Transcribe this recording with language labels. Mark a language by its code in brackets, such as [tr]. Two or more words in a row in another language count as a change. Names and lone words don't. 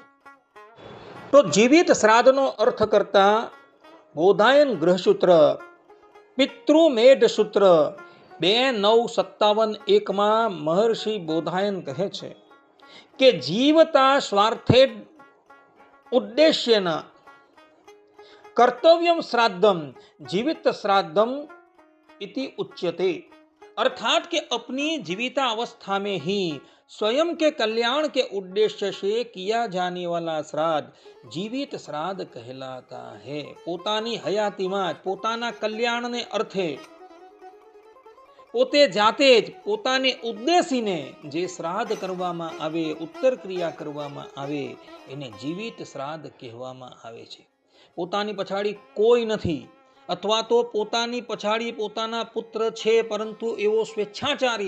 [gu] તો જીવિત શ્રાદ્ધનો અર્થ કરતા બોધાયન ગ્રહસૂત્ર પિતૃમેઢ સૂત્ર 2:9-57 મહર્ષિ બોધાયન કહે છે કે [sa] जीवता स्वार्थे उद्देश्येन कर्तव्यम् श्राद्धम् जीवित श्राद्धम् इति उच्यते। [hi] अर्थात कि अपनी जीविता अवस्था में ही स्वयं के कल्याण के उद्देश्य से किया जाने वाला श्राद्ध जीवित श्राद्ध कहलाता है। [gu] પોતાની હયાતીમાં જ પોતાના કલ્યાણને અર્થે પોતે જાતે જ પોતાને ઉદ્દેશીને જે શ્રાદ્ધ કરવામાં આવે, ઉત્તર ક્રિયા કરવામાં આવે એને જીવિત શ્રાદ્ધ કહેવામાં આવે છે। પોતાની પછાડી કોઈ નથી અથવા તો પોતાની પછાડી પોતાના પુત્ર છે પરંતુ એવો સ્વેચ્છાચારી